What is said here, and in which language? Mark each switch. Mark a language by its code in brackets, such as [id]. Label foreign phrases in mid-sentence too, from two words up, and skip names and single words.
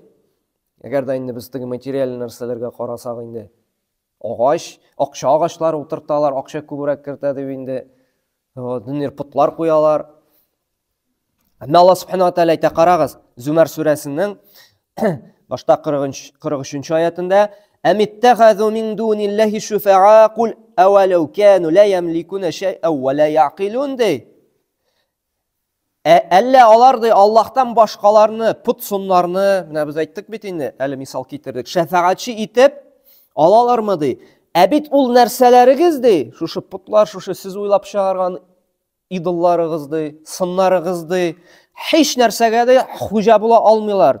[tt] Әгәр дә инде без теге материаль нәрсәләргә карасак инде агач, акча агачлары утырталар, акча күбрәк кертә дип инде динер путлар куялар. Әмма Аллаһ [ar] سبحانه وتعالى [tt] әйтә, карагыз, Зумар сүрәсенең башта 43 аятында [ar] «أم اتخذوا من دون الله شفعاء قل أولو كانوا لا يملكون شيئا ولا يعقلون» [tt] ди. Әллә алар ди Аллаһтан башкаларны, пут суннарны, менә без әйттек бит инде, әле мисал китердек, шәфәгатьчи итеп алалармы ди. Бит ул нәрсәләрегез ди, шушы путлар, шушы сез уйлап чыгарган идолларыгыз ди, сыннарыгыз ди, һич нәрсәгә дә хуҗа була алмыйлар.